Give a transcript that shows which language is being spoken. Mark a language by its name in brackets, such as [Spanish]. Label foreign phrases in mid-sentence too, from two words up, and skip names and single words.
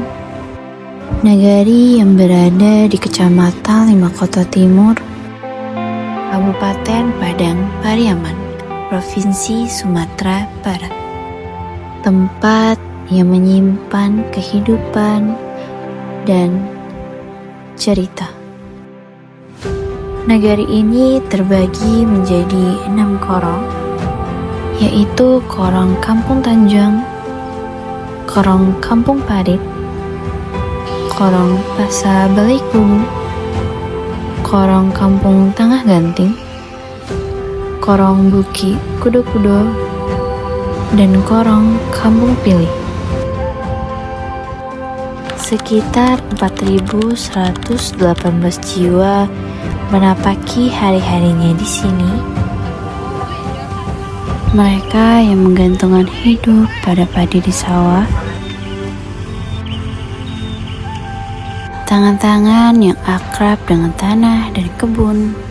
[Indonesian] Nagari yang berada di Kecamatan Lima Kota Timur, Kabupaten Padang Pariaman, Provinsi Sumatera Barat. Tempat yang menyimpan kehidupan dan cerita. Nagari ini terbagi menjadi 6 korong, yaitu Korong Kampung Tanjung, Korong Kampung Parit, Korong Pasar Balik Bumi, Korong Kampung Tengah Ganting, Korong Buki Kudo-Kudo, dan Korong Kampung Pilih. Sekitar 4.118 jiwa menapaki hari-harinya di sini. Mereka yang menggantungkan hidup pada padi di sawah, tangan-tangan yang akrab dengan tanah dan kebun.